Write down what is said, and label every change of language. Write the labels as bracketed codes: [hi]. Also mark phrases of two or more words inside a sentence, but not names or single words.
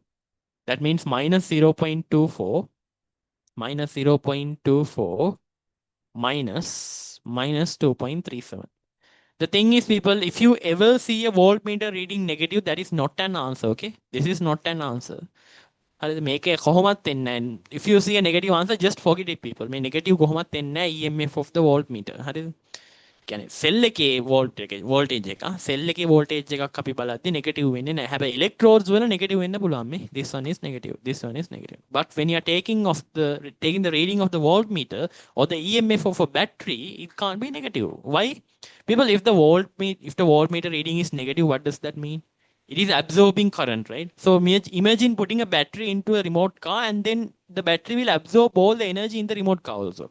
[en] That means minus 0.24. Minus 0.24 minus 2.37. The thing is, people, if you ever see a voltmeter reading negative, that is not an answer. Okay, this is not an answer. [si] හරිද මේක කොහොමත් වෙන්නේ නැහැ. [en] If you see a negative answer, just forget it, people. [si] මේ negative කොහොමත් වෙන්නේ නැහැ [en] EMF of the voltmeter. [si] හරිද? කියන්නේ සෙල් එකේ වෝල්ටේජ් එක සෙල් එකේ වෝල්ටේජ් එකක් අපි බලද්දි නෙගටිව් වෙන්නේ නැහැ. හැබැයි ඉලෙක්ට්‍රෝඩ්ස් වල නෙගටිව් වෙන්න පුළුවන් මේ. [en] This one is negative. This one is negative. But when you are taking the reading of the voltmeter or the EMF of a battery, it can't be negative. Why? People, if the voltmeter reading is negative, what does that mean? It is absorbing current, right? So imagine putting a battery into a remote car and then the battery will absorb all the energy in the remote car also.